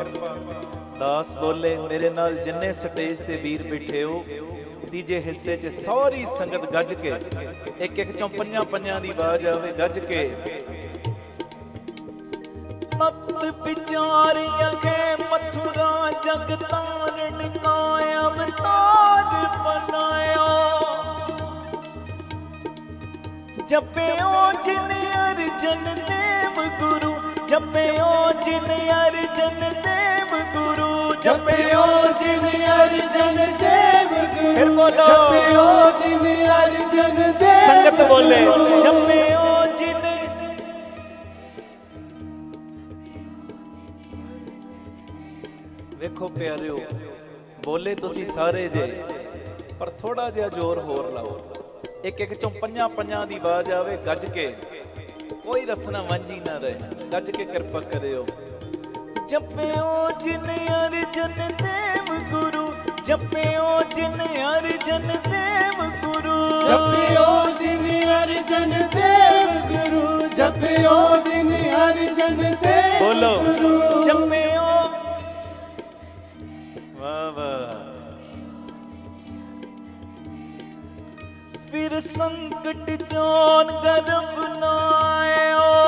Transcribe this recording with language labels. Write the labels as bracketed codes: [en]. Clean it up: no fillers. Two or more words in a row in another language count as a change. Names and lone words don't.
[pa] ਦਾਸ ਬੋਲੇ ਮੇਰੇ ਨਾਲ ਜਿੰਨੇ ਸਟੇਜ ਤੇ ਵੀਰ ਬੈਠੇ ਹੋ ਤੀਜੇ ਹਿੱਸੇ ਚ ਸਾਰੀ ਸੰਗਤ ਗੱਜ ਕੇ ਇੱਕ ਇੱਕ ਚੋਂ ਪੰਜਾਂ ਪੰਜਾਂ ਦੀ ਆਵਾਜ਼ ਆਵੇ ਗੱਜ ਕੇ। ਤਤ ਵਿਚਾਰ ਯਹ ਮਥੁਰਾ ਜਗਤਾਰਨ ਕਾ ਅਵਤਾਰ ਬਨਾਯੋ। ਜਪਯੋ ਜਿਨ ਅਰਜਨ ਦੇਵ ਗੁਰੂ। ਜਪਯੋ ਜਿਨ ਅਰਜਨ ਦੇਵ ਗੁਰੂ। ਜਪਯੋ ਜਿਨ ਅਰਜਨ ਦੇਵ ਗੁਰੂ। ਫਿਰ ਬੋਲੋ। ਜਪਯੋ ਜਿਨ ਅਰਜਨ ਦੇਵ ਸੰਗਤ ਬੋਲੇ। गुरु। ਜਪਯੋ ਜਿਨ। ਵੇਖੋ ਪਿਆਰਿਓ ਬੋਲੇ ਤੁਸੀਂ ਸਾਰੇ ਜੇ ਪਰ ਥੋੜਾ ਜਿਹਾ ਜ਼ੋਰ ਹੋਰ ਲਾਓ। ਇੱਕ ਇੱਕ ਚੋਂ ਪੰਜਾਂ ਪੰਜਾਂ ਦੀ ਆਵਾਜ਼ ਆਵੇ ਗੱਜ ਕੇ ਕੋਈ ਰਸਨਾ ਵਾਂਝੀ ਨਾ ਰਹੇ। ਗੱਜ ਕੇ ਕਿਰਪਾ ਕਰਿਓ। ਜਪਿਓ ਜਿਨ ਅਰਜਨ ਦੇਵ ਗੁਰੂ। ਜਪਿਓ ਜਿਨ ਅਰਜਨ ਦੇਵ ਗੁਰੂ। ਜਪੀਓ ਜਿਨ ਅਰਜਨ ਦੇਵ ਗੁਰੂ। ਜਪੀਓ ਜਿਨ ਅਰਜਨ ਦੇਵ बोलो। गुरु। ਜਪੀਓ। ਵਾਹ ਵਾਹ। ਫਿਰ ਸੰਕਟ ਜੋਨ ਗਰਭ ਨ ਆਯੋ।